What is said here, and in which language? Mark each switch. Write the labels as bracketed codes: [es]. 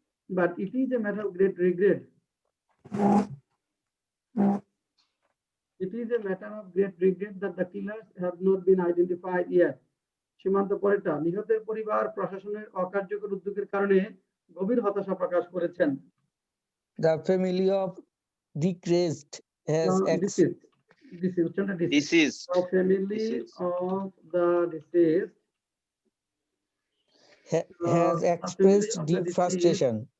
[en] But it is a matter of great regret. It is a matter of great regret that the killers have not been identified yet. [bn] সীমান্ত পরেরটা, নিহতের পরিবার প্রশাসনের অকার্যকর উদ্যোগের কারণে গভীর হতাশা প্রকাশ করেছেন। [en] The family of deceased has Deceased. Deceased. The family of the deceased has expressed deep frustration.